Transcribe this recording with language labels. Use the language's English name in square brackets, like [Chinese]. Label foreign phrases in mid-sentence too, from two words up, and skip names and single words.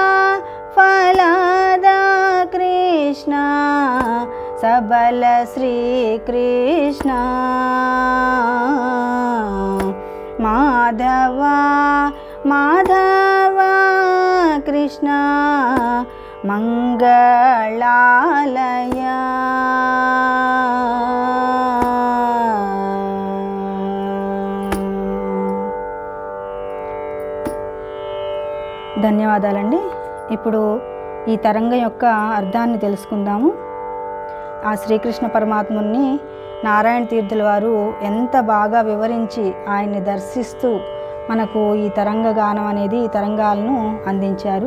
[Sanskrit] फलदा कृष्ण सबल श्रीकृष्ण माधव माधव कृष्ण मंगलालय ధన్యవాదాలండి. [Telugu] ఇప్పుడు ఈ తరంగం యొక్క అర్థాన్ని తెలుసుకుందాము. ఆ శ్రీకృష్ణ పరమాత్ముని నారాయణ తీర్థుల వారు ఎంత బాగా వివరించి ఆయన్ని దర్శిస్తూ మనకు ఈ తరంగ గానం అనేది ఈ తరంగాలను అందించారు.